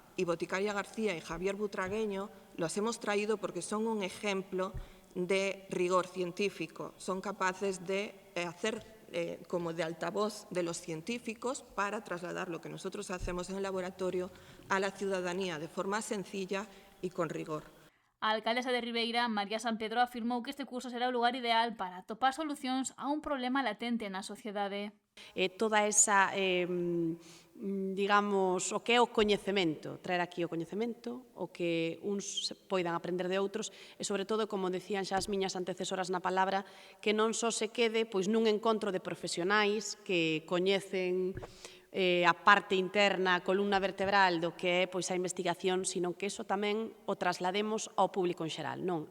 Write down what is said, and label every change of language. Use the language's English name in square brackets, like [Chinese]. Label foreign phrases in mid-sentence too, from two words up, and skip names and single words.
[Spanish] Y Boticaria García y Javier Butragueño los hemos traído porque son un ejemplo de rigor científico. Son capaces de hacer como de altavoz de los científicos para trasladar lo que nosotros hacemos en el laboratorio a la ciudadanía de forma sencilla y con rigor. [Galician] A alcaldesa de Ribeira, María San Pedro, afirmou que este curso será o lugar ideal para atopar solucións a un problema latente na sociedade. Toda esa, digamos, o que é o coñecemento, traer aquí o coñecemento, o que uns poidan aprender de outros, e sobre todo, como decían xa as miñas antecesoras na palabra, que non só se quede pois nun encontro de profesionais que coñecen a parte interna, a columna vertebral do que é pois a investigación, sino que iso tamén o traslademos ao público en xeral, non?